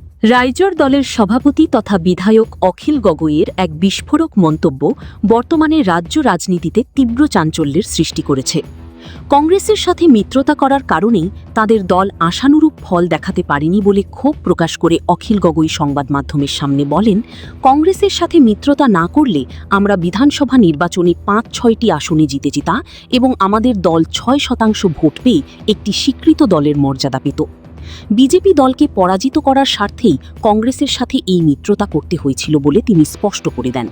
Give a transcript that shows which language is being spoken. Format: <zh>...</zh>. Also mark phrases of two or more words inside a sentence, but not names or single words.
<bn>রাইজর দলের সভাপতি তথা বিধায়ক অখিল গগৈয়ের এক বিস্ফোরক মন্তব্য বর্তমানে রাজ্য রাজনীতিতে তীব্র চাঞ্চল্যের সৃষ্টি করেছে। কংগ্রেসের সাথে মিত্রতা করার কারণেই তাদের দল আশানুরূপ ফল দেখাতে পারেনি বলে ক্ষোভ প্রকাশ করে অখিল গগৈ সংবাদ মাধ্যমের সামনে বলেন, কংগ্রেসের সাথে মিত্রতা না করলে আমরা বিধানসভা নির্বাচনে ৫-৬টি আসনে জিতে যেতাম এবং আমাদের দল ৬% ভোট পেয়ে একটি স্বীকৃত দলের মর্যাদা পেত। বিজেপি দলকে পরাজিত করার স্বার্থেই কংগ্রেসের সাথে এই মিত্রতা করতে হয়েছিল বলে তিনি স্পষ্ট করে দেন।</bn>